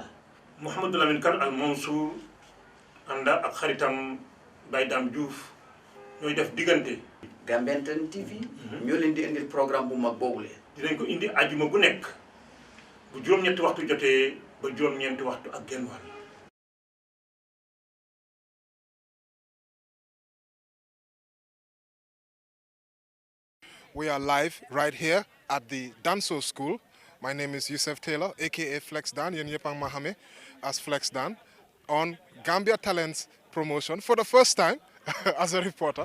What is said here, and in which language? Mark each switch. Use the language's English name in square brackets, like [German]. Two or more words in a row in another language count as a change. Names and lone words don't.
[Wolof] Mouhamadou Lamine Kane Al Mansour ànd ak xaritam Baye Dame Diouf ñooy def diggante. Gambian Talents TV. ñoo leen di indil programme bu mag boobule. dinañ ko indi ajuma bu nekk bu juróom-ñetti waxtu jotee ba juróom-ñeenti waxtu ak genn wàll. [English] We are live right here at the Danso School. My name is Yusuf Taylor, aka Flex Dan, Yen Yepang Mahame as Flex Dan, on Gambia Talents promotion for the first time as a reporter.